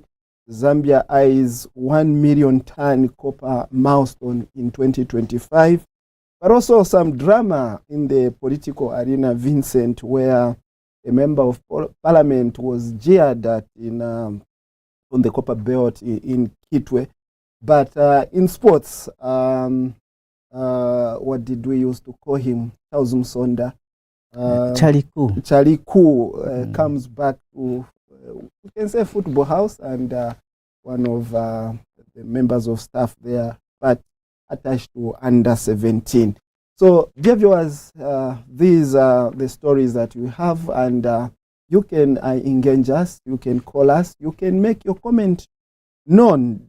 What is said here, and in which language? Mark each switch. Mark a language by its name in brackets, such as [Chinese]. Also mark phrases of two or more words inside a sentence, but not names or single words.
[English] Zambia eyes 1 million ton copper milestone in 2025, but also some drama in the political arena, Vincent, where a member of parliament was jeered at on the copper belt in Kitwe. But in sports, what did we used to call him? Tauzum Sonda. Chaliku comes back to, we can say, football house, and one of the members of staff there, but attached to under 17. So, dear viewers, these are the stories that we have, and you can engage us, you can call us, you can make your comment known.